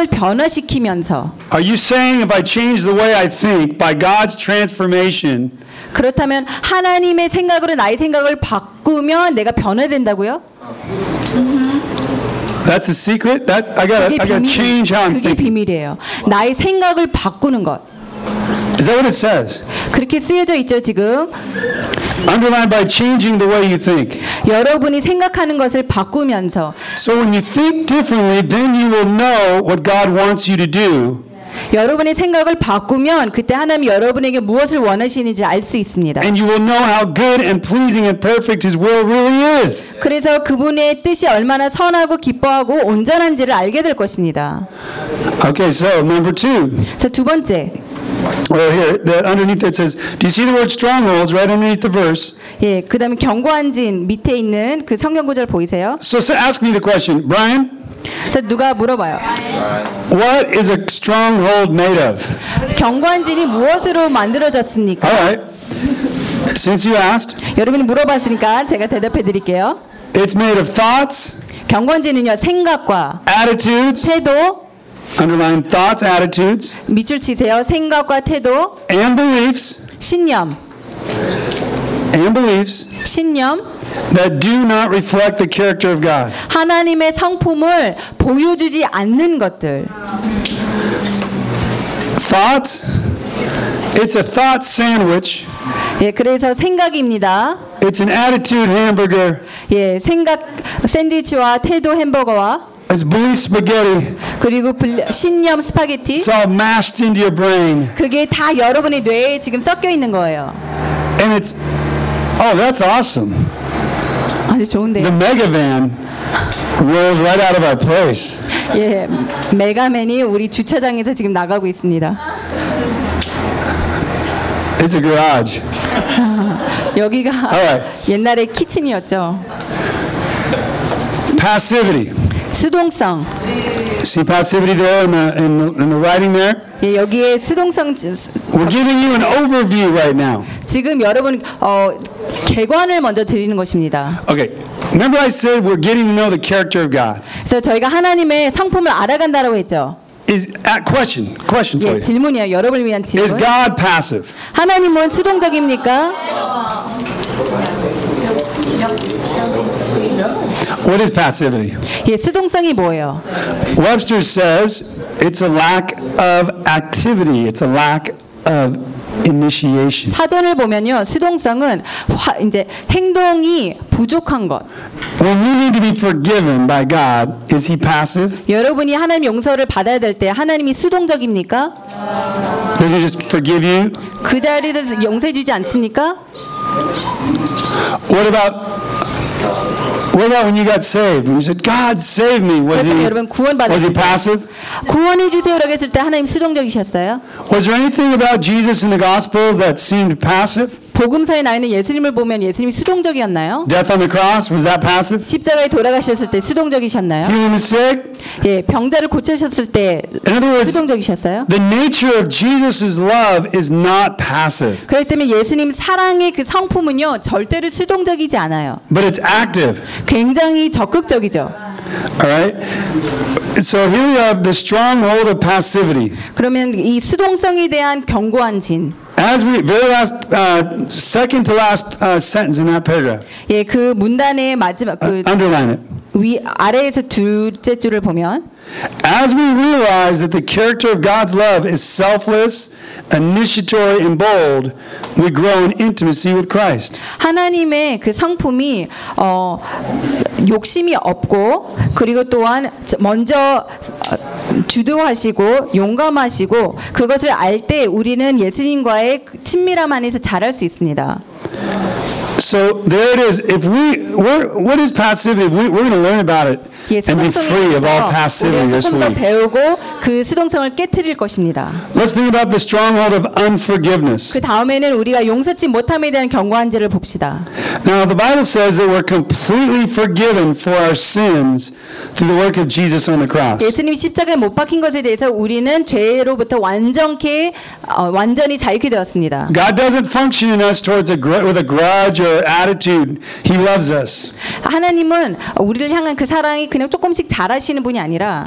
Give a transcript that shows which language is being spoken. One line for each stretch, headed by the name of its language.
English: Are you saying if I change the way I think by God's transformation?
Korean: 그렇다면 하나님의 생각으로 나의 생각을 바꾸면 내가 변화된다고요?
English: That's a secret. I gotta change how I'm thinking.
Korean: 그게 비밀이에요. 나의 생각을 바꾸는 것.
English: Is that what it says?
Korean: 그렇게 쓰여져 있죠 지금.
English: Underlined by changing the way you think.
Korean: 여러분이 생각하는 것을 바꾸면서.
English: So when you think differently, then you will know what God wants you to do.
Korean: 여러분의 생각을 바꾸면 그때 하나님 여러분에게 무엇을 원하시는지 알 수 있습니다.
English: And you will know how good and pleasing and perfect His will really is.
Korean: 그래서 그분의 뜻이 얼마나 선하고 기뻐하고 온전한지를 알게 될 것입니다.
English: Okay, so number two.
Korean: 자, 두 번째.
English: Well, here, the, underneath it says, do you see the word strongholds right underneath the verse?
Korean: 예, 그다음에 견고한 진 밑에 있는 그 성경 구절 보이세요?
English: So ask me the question, Brian.
Korean: 자, 누가 물어봐요.
English: What is a stronghold made of?
Korean: 견고한 진이 무엇으로 만들어졌습니까?
English: All right. Since you asked.
Korean: 여러분이 물어봤으니까 제가 대답해 드릴게요.
English: It's made of thoughts.
Korean: 견고한 진은요, 생각과
English: attitudes.
Korean: 태도.
English: Underline thoughts, attitudes.
Korean: 밑줄 치세요. 생각과 태도.
English: And beliefs.
Korean: 신념.
English: And beliefs.
Korean: 신념.
English: That do not reflect the character of God.
Korean: 하나님의 성품을 보여주지 않는 것들.
English: Thoughts. It's a thought sandwich.
Korean: 예, 그래서 생각입니다.
English: It's an attitude hamburger.
Korean: 예, 생각 샌드위치와 태도 햄버거와.
English: It's belief spaghetti.
Korean: 그리고 신념 스파게티.
English: It's all mashed into your brain.
Korean: 그게 다 여러분의 뇌에 지금 섞여 있는 거예요.
English: And it's oh, that's awesome.
Korean: 아주 좋은데요.
English: The mega van rolls right out of our place.
Korean: 예, 메가맨이 우리 주차장에서 지금 나가고 있습니다.
English: It's a garage.
Korean: 여기가
English: right.
Korean: 옛날에 키친이었죠.
English: Passivity.
Korean: 수동성.
English: See passivity there in the writing there?
Korean: 예, 여기에 수동성.
English: We're giving you an overview right now.
Korean: 지금 여러분 개관을 먼저 드리는 것입니다.
English: Okay. Remember I said we're getting to know the character of God.
Korean: 그래서 저희가 하나님의 성품을 알아간다라고 했죠.
English: Question.
Korean: 예, 질문이에요. 여러분을 위한 질문.
English: Is God passive?
Korean: 하나님은 수동적입니까?
English: What is passivity?
Korean: 예, 수동성이 뭐예요?
English: Webster says it's a lack of activity. It's a lack of initiation.
Korean: 사전을 보면요, 수동성은 이제 행동이 부족한 것.
English: When you need to be forgiven by God, is He passive?
Korean: 여러분이 하나님 용서를 받아야 될 때 하나님이 수동적입니까?
English: Does He just forgive you?
Korean: 그대로 용서해 주지 않습니까?
English: What about when you got saved? When you said, "God save me," was he passive?
Korean: 구원해 주세요라고 했을 때 하나님 수동적이셨어요?
English: Was there anything about Jesus in the gospel that seemed passive?
Korean: 복음서에 나와 있는 예수님을 보면 예수님이 수동적이었나요?
English: Death on the cross, was that passive?
Korean: 십자가에 돌아가셨을 때 수동적이셨나요?
English: Healing the sick.
Korean: 예, 병자를 고치셨을 때 수동적이셨어요?
English: The nature of Jesus's love is not passive.
Korean: 그렇기 때문에 예수님 사랑의 그 성품은요 절대로 수동적이지 않아요.
English: But it's active.
Korean: 굉장히 적극적이죠.
English: All right. So here we have the stronghold of passivity.
Korean: 그러면 이 수동성에 대한 견고한 진.
English: As we very last second to last sentence in that paragraph.
Korean: 예, 그 문단의 마지막 그
English: underline it.
Korean: 위 아래에서 둘째 줄을 보면
English: As we realize that the character of God's love is selfless, initiatory and bold, we grow in intimacy with Christ.
Korean: 하나님의 그 성품이 욕심이 없고 그리고 또한 먼저 주도하시고 용감하시고 그것을 알 때 우리는 예수님과의 친밀함 안에서 자랄 수 있습니다.
English: So there it is. If we what is passivity? We're going to learn about it and be free of all passivity this week.
Korean: 우리 조금 더 배우고 그 수동성을 깨뜨릴 것입니다.
English: Let's think about the stronghold of unforgiveness.
Korean: 그 다음에는 우리가 용서치 못함에 대한 견고한지를 봅시다.
English: Now the Bible says that we're completely forgiven for our sins through the work of Jesus on the cross.
Korean: 예수님 십자가에 못 박힌 것에 대해서 우리는 죄로부터 완전케 완전히 자유케 되었습니다.
English: God doesn't function in us towards with a grudge. Your attitude. He loves us.
Korean: 하나님은 우리를 향한 그 사랑이 그냥 조금씩 잘하시는 분이 아니라.